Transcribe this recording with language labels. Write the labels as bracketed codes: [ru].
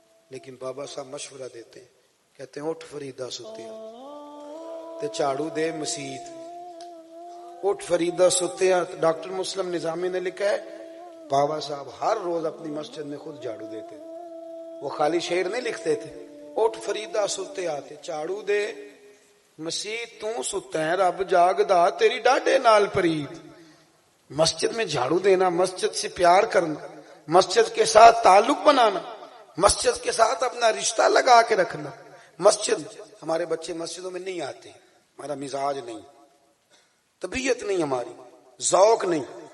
[ur] لیکن بابا صاحب مشورہ دیتے ہیں, کہتے ہیں [pa] اٹھ فریدہ ستیا تے جھاڑو دے مسیت. اٹھ فریدہ ستیا. [ur] ڈاکٹر مسلم نظامی نے لکھا ہے بابا صاحب ہر روز اپنی مسجد میں خود جھاڑو دیتے تھے. وہ خالی شعر نہیں لکھتے تھے. [pa] اٹھ فریدہ ستیا تے جھاڑو دے مسیت تو ستا ہے رب جاگدا تیری ڈاڈے نال پرید. [ur] مسجد میں جھاڑو دینا, مسجد سے پیار کرنا, مسجد کے ساتھ تعلق بنانا, مسجد کے ساتھ اپنا رشتہ لگا کے رکھنا. مسجد ہمارے بچے مسجدوں میں نہیں آتے. ہمارا مزاج نہیں, طبیعت نہیں, ہماری ذوق نہیں.